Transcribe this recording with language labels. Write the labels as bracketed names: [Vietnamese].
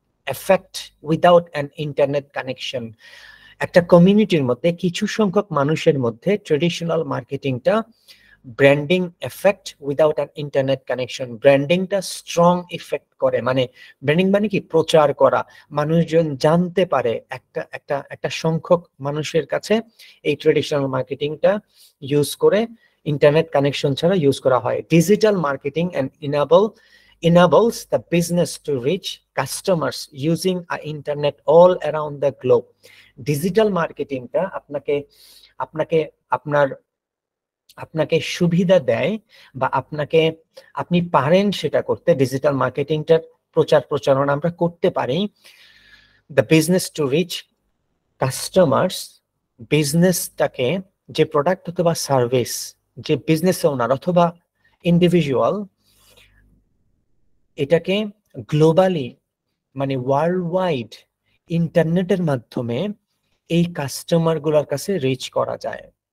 [English] Effect without an internet connection. [Bangla] একটা কমিউনিটির মধ্যে কিছু সংখ্যক মানুষের মধ্যে traditional মার্কেটিংটা branding effect without an internet connection, ব্র্যান্ডিংটা strong effect করে। মানে ব্র্যান্ডিং মানে কি? প্রচার করা, মানুষজন জানতে পারে। একটা একটা একটা সংখ্যক মানুষের কাছে এই ট্রেডিশনাল মার্কেটিংটা ইউজ করে, ইন্টারনেট কানেকশন ছাড়া ইউজ করা হয়। [English] Digital marketing and enables the business to reach customers using a internet all around the globe. [Bangla] Digital মার্কেটিংটা আপনাকে আপনাকে আপনার আপনাকে সুবিধা দেয় বা আপনি পারেন সেটা করতে। ডিজিটাল মার্কেটিংটার প্রচার প্রচারণা আমরা করতে পারি। [English] the business to reach customers, [Bangla] বিজনেসটাকে, যে প্রোডাক্ট অথবা সার্ভিস, যে বিজনেস ওনার অথবা ইন্ডিভিজুয়াল, এটাকে গ্লোবালি মানে ওয়ার্ল্ড ওয়াইড ইন্টারনেটের মাধ্যমে এই কাস্টমার গুলোর কাছে রিচ করা যায়।